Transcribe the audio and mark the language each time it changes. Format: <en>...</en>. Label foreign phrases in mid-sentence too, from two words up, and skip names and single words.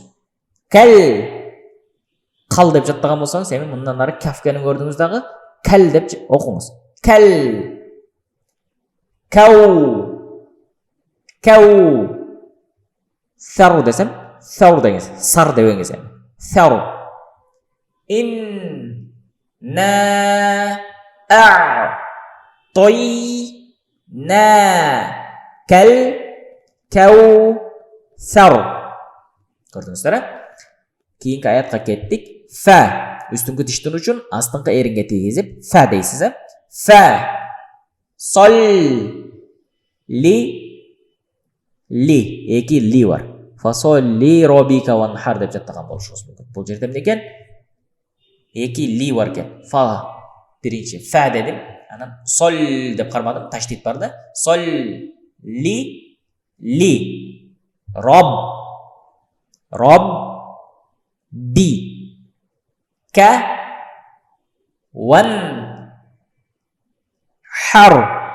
<ky>Кал кал деп жаттаган болсоңуз, эми мындан ары кафканы көрдүңүз дагы кал деп окуңуз. Кал кау кау сару десем, сару деңиз, сар дебеңиз эми. Сару. Ин на а той на кал кау сару. Көрдүңүздөр, кийинки аятка кеттик. Фа үстүңкү тиштин учун астыңкы эринге тийгизип фа дейсиз, Фа сол ли эки ли бар. Фасол ли робика ванхар деп жаттаган болушуңуз мүмкүн. Бул жерде эмне экен? Эки ли бар экен. Фа биринчи фа дедим, анан сол деп кармадым, таштит бар да. Сол ли роб би ка ван хар.</ky>